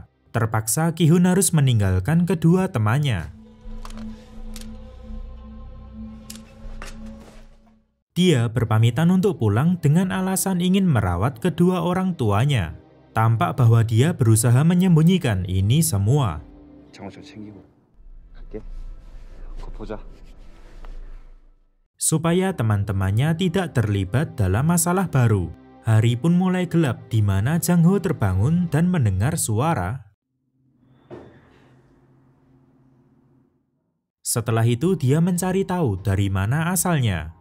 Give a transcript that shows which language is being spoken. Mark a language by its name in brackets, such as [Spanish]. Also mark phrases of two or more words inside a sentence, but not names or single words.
[Indonesian] Terpaksa Ki-hun harus meninggalkan kedua temannya. Dia berpamitan untuk pulang dengan alasan ingin merawat kedua orang tuanya. Tampak bahwa dia berusaha menyembunyikan ini semua. [Korean] 장호철 챙기고 갈게. 곧 보자. [Indonesian] Supaya teman-temannya tidak terlibat dalam masalah baru. Hari pun mulai gelap di mana Jang Ho terbangun dan mendengar suara. Setelah itu dia mencari tahu dari mana asalnya.